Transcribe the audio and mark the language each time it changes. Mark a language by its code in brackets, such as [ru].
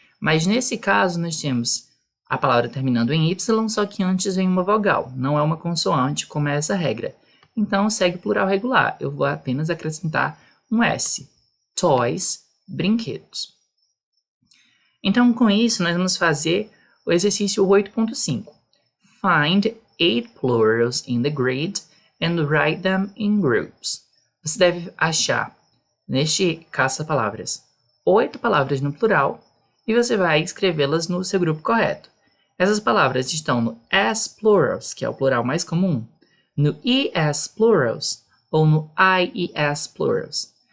[pt] Mas nesse caso, nós temos a palavra terminando em Y, só que antes vem uma vogal. Não é uma consoante, como é essa regra. Então, segue o plural regular. Eu vou apenas acrescentar um S. Toys, brinquedos. Então, com isso, nós vamos fazer o exercício 8.5. [en] Find 8 plurals in the grid and write them in groups. [pt] Você deve achar, neste caça-palavras, 8 palavras no plural e você vai escrevê-las no seu grupo correto. Essas palavras estão no S plurals, que é o plural mais comum, no ES plurals ou no IES plurals.